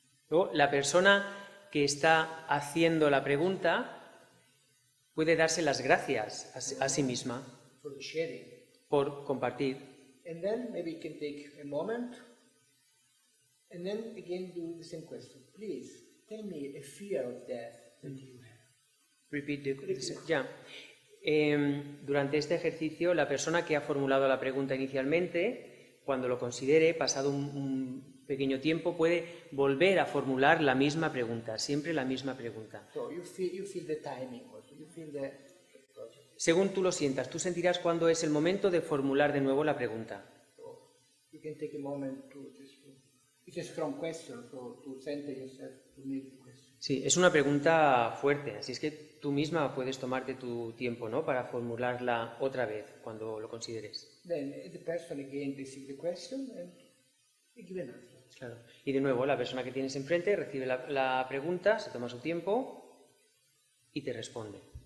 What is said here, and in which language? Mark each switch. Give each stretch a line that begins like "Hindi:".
Spanish: Luego, la persona que está haciendo la pregunta puede darse las gracias a sí misma
English: For the sharing.
Spanish: por compartir.
English: And then maybe you can take a moment and then again do the same question. Please tell me a fear of death that you have. Repeat the question. Ya.
Spanish: Durante este ejercicio, la persona que ha formulado la pregunta inicialmente, cuando lo considere, pasado un pequeño tiempo, puede volver a formular la misma pregunta, siempre la misma pregunta.
English: So you feel the timing also. You feel the
Spanish: Según tú lo sientas, tú sentirás cuándo es el momento de formular de nuevo la pregunta.
English: So you can take a moment to just. It's a strong question, so to center yourself to make the question.
Spanish: Sí, es una pregunta fuerte, así es que tú misma puedes tomarte tu tiempo, ¿no?, para formularla otra vez cuando lo consideres.
English: Then the person again receives the question and they give an answer.
Spanish: Claro. Y de nuevo, la persona que tienes enfrente recibe la pregunta, se toma su tiempo y te responde.